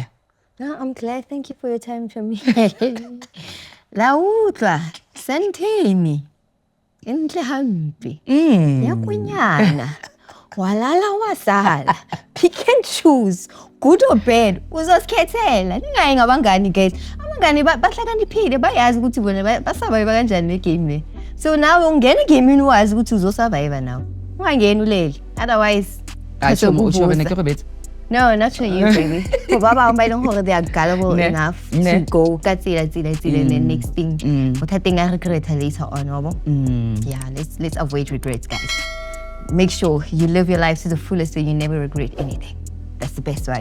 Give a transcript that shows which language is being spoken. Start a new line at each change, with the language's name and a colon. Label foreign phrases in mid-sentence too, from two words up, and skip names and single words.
English: No, I'm glad. Thank you for your time, Chami.
Southern Sotho: La utlwa, Santini.
Zulu: Intle hampi. Ya kunyana. Walala wasala.
English: Pick and choose. Good or bad.
Zulu: Uzosikethela. Ningayi ngabangani guys. Abangani bahlakaniphile bayazi ukuthi bona basurvive kanjani le game le. So now ungena game ini wazi ukuthi uzosurvive now. Ungangeni ulele. Otherwise, Usho wena ke
Southern Sotho: go betsa.
English: no, not for you, baby. For Baba, I don't know they are gullible enough to go. That's it. And the next thing, but I think I regret later on. Yeah, let's avoid regrets, guys. Make sure you live your life to the fullest so you never regret anything. That's the best, right?